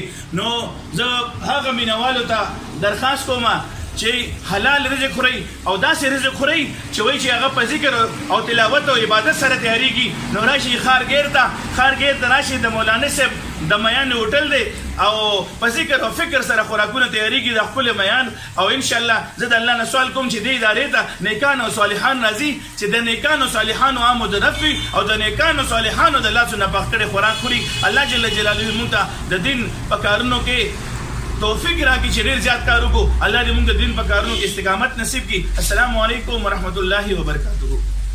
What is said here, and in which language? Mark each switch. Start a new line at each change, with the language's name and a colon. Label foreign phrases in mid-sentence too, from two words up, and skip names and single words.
Pashto: نو زه هغه مینوالو ته درخواست کوم چې حلال رزق خورئ او داسې رزق خورئ چې وایي چې هغه په ذکر او تلاوت او عبادت سره تیارېږي. نو راشي خارګیر ته راشي، د مولانا صاحب د میان هوټل دی او په ذکر او فکر سره خوراکونه تیارېږي د خپل میان. او
Arabic: ان شاء الله
Pashto: زه د الله نه سوال کوم چې دې ادارې ته نیکان او صالحان راځي چې د نیکانو صالحانو آمد و رفت وي او د نیکانو صالحانو د لاسو نه پخ کړی خوراک خوري. الله جل جلاله موږ ته د دین په کارونو کې توفیق راکړي چې ډېر زیات کار وکړو. الله دې موږ د دین په کارونو کې استقامت نصیب کړي.
Arabic: السلام علیکم ورحمت الله وبرکاته.